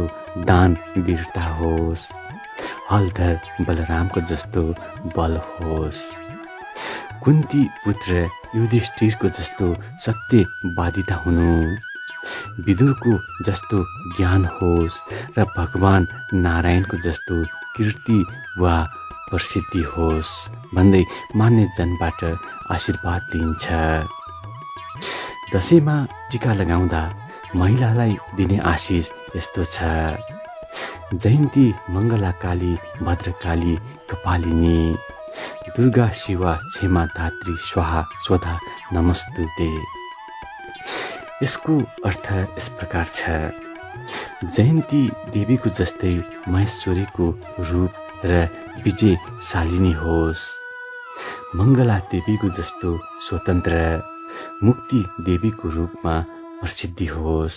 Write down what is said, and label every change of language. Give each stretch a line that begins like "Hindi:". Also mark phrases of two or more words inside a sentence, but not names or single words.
Nepali: दान वीरता होस्, हलधर बलरामको जस्तो बल होस्, कुन्ती पुत्र युधिष्ठिरको जस्तो सत्यवादिता हुनु, विदुरको जस्तो ज्ञान होस् र भगवान नारायणको जस्तो कीर्ति वा प्रसिद्धि होस् भन्दै मान्य जनबाट आशीर्वाद लिन्छ। दशैँमा टीका लगाउँदा महिलालाई दिने आशिष यस्तो छ।
Sanskrit: जयन्ती मङ्गला काली भद्रकाली कपालिनी दुर्गा शिवा क्षेमा धात्री स्वाहा स्वधा नमस्तुते।
Nepali: यसको अर्थ यस प्रकार छ। जयन्ती देवीको जस्तै महेश्वरीको रूप र विजयशालिनी होस्। मङ्गला देवीको जस्तो स्वतन्त्र मुक्ति देवीको रूपमा प्रसिद्धि होस्।